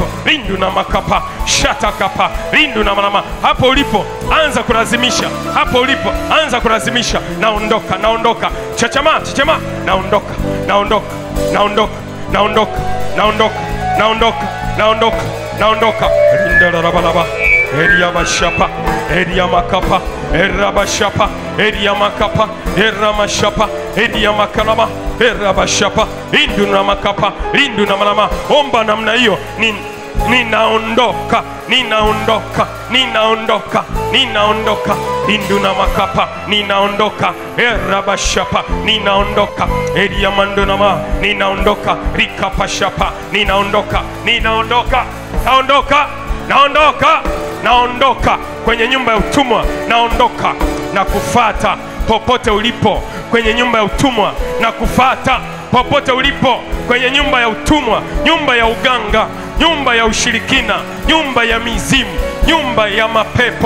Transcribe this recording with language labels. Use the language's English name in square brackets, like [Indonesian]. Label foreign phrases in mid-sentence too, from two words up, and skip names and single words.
[Swahili] Rindu na makapa shata kapa. Rindu na manama hapo ulipo. Anza kulazimisha hapo ulipo. Anza kulazimisha. Naondoka naondoka. Chachama chachama. Naondoka naondoka naondoka naondoka naondoka naondoka naondoka naondoka. Rinda rabalaba eria bashapa eria makapa era bashapa eria makapa era mashapa eria makalama era bashapa rindu na makapa rindu na malama. Omba namna hiyo. Ninaondoka ninaondoka ninaondoka ninaondoka rindu na makapa ninaondoka era bashapa ninaondoka eria mandonama ninaondoka rikapashapa ninaondoka ninaondoka naondoka naondoka naondoka kwenye nyumba ya utumwa. Naondoka na kufata popote ulipo kwenye nyumba ya utumwa. Na kufata popote ulipo kwenye nyumba ya utumwa, nyumba ya uganga, nyumba ya ushirikina, nyumba ya mizimu, nyumba ya mapepo.